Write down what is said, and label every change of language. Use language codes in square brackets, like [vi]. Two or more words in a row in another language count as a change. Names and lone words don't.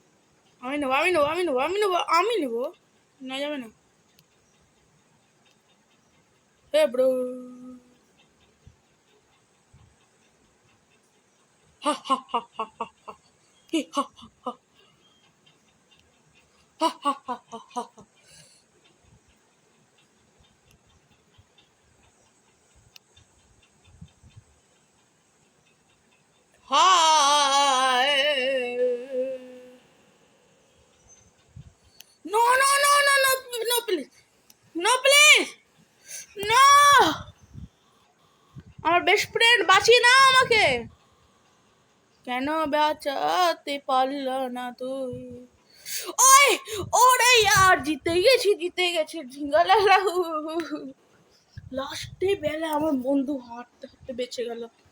[bn] আমি নেবো না যাবে না। হে ব্রো হা হা হা হা হা হা হি হা হা হা হা হা হা হা হা। [en] Hi. No, please. No, please. No. [bn] আমার [en] best friend [bn] বাঁচিয়ে না আমাকে। কেন বাঁচাতে পারল না তুই? ওই ওরে यार জিতে গেছি ঝিঙ্গালালা। লাস্টে বেলা আমার বন্ধু হাঁটতে হাঁটতে বেঁচে গেল।